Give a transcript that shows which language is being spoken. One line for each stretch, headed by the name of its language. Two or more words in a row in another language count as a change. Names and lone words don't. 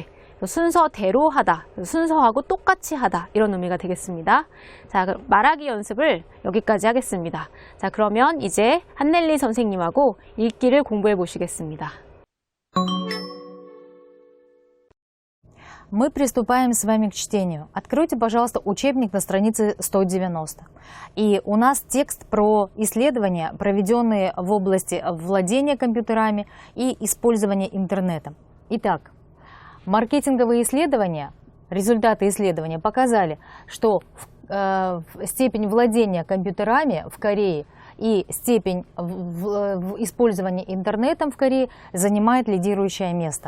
Korean: 순서대로 하다, 순서하고 똑같이 하다 이런 의미가 되겠습니다. 자, 그럼 말하기 연습을 여기까지 하겠습니다. 자, 그러면 이제 한넬리 선생님하고 읽기를 공부해 보시겠습니다.
Russian: Мы приступаем с вами к чтению. Откройте, пожалуйста, учебник на странице 190. И у нас текст про исследования, проведенные в области владения компьютерами и использования интернетом. Итак, маркетинговые исследования, результаты исследования показали, что степень владения компьютерами в Корее и степень использования интернетом в Корее занимает лидирующее место.